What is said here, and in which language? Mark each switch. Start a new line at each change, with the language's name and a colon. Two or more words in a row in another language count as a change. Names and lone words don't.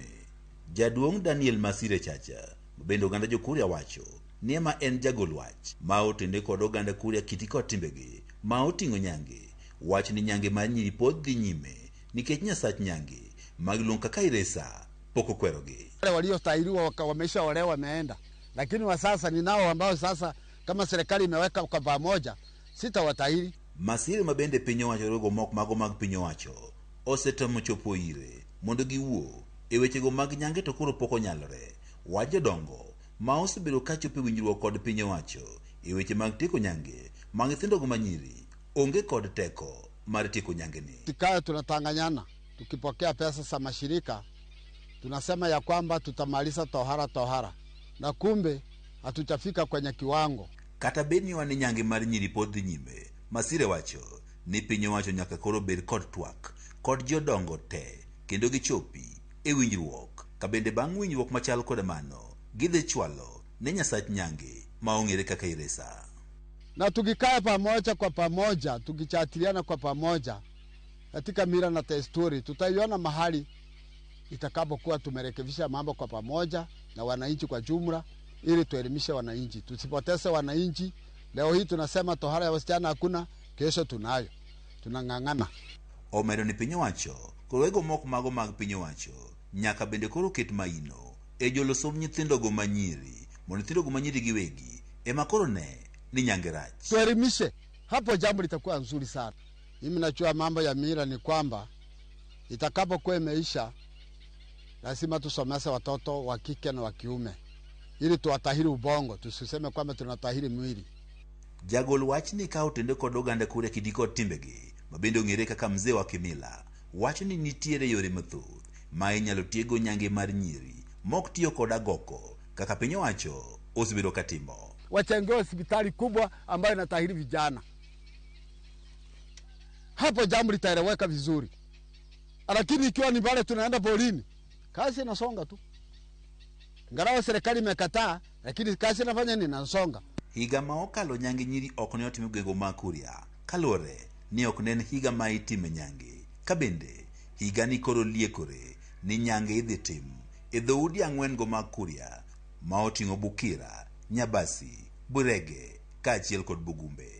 Luo (Kenya and Tanzania): Jaduong' Daniel Masire Chacha bende oganda jo Kuria wacho ni ema en jagol wach ma otende kod oganda Kuria kiti kod timbegi ma oting'o nyange. Wach ni nyange mar nyiri pod dhi nyime nikech Nyasach nyange magilung kaka iresa poko kwerogi.
Swahili: Wale waliostahiliwa wameshaolewa wameenda, lakini wa sasa ni nao ambao sasa kama serikali imeweka kwa pamoja sitawatahiri.
Luo (Kenya and Tanzania): Masire mabende piny owacho rogo mok mago mag piny owacho osetemo chopo ire mondo giwuo e wechego mag nyange to koro pok onyalore. Wach jodongo ma osebedo ka chopo winjruok kod piny owacho e weche mag tieko nyange mag nyithindogo manyiri onge kod teko mar tieko nyange ni.
Swahili: Tikae tunatanganyana tukipokea pesa za mashirika tunasema ya kwamba tutamaliza tohara na kumbe hatujafika kwenye kiwango.
Luo (Kenya and Tanzania): Kata bedni wan nyange mar nyiri pod dhi nyime, Masire wacho ni piny owacho nyaka koro bed kod twak kod jodongo te kendo gichopi e winjruok ka bende bang' winjruok machal kod mano gidhi chwalo ne Nyasach nyange ma ong'ere kaka iresa.
Swahili: Na tukikaa pamoja kwa pamoja, tukichatiliana kwa pamoja katika mila na desturi, tutaiona mahali itakapokuwa tumerekebisha mambo kwa pamoja na wananchi kwa jumla, ili tuelimishe wananchi, tusipoteze wananchi. Leo hii tunasema tohara ya wasichana hakuna, kesho tunayo, tunang'ang'ana.
Luo (Kenya and Tanzania): Omedo ni piny owacho koro ego moko mago mag piny owacho nyaka bende koro ket maino e jolosom nyithindogo manyiri mondo nyithindogo manyiri giwegi ema koro ne ni nyange rach.
Swahili: Tuelimishe, hapo jambo litakuwa nzuri sana. Mimi najua mambo ya mila ni kwamba itakapokuwa imeisha, lazima tusomese watoto wa kike na wa kiume ili tuwatahiri ubongo, tusiseme kwamba tunatahiri mwili.
Luo (Kenya and Tanzania): Jagol wach ni ka otende kod oganda kure kidi kod timbegi mabende ong'ere kaka
Swahili: mzee wa kimila
Luo (Kenya and Tanzania): wacho ni nitiere yore mathoth ma inyalo tiego nyange mar nyiri mok tiyo kod agoko kaka piny owacho osebedo katimo.
Swahili: Wachenge hospitali kubwa ambayo inatahiri vijana, hapo jambo litaeleweka vizuri. Lakini ikiwa ni pale tunaenda polini, kazi inasonga tu. Ngarawa serikali imekataa, lakini kazi inafanya nini? Inasonga.
Luo (Kenya and Tanzania): Higa ma okalo nyange nyiri ok ne otimo gwenge ma Kuria kalore ni ok ne en higa ma itime nyange. Kabende higa ni koro liekore ni nyange idhi tim e dhoudi 4 go mag Kuria ma oting'o Bukira, Nyabasi, Burege kaachiel kod Bugumbe.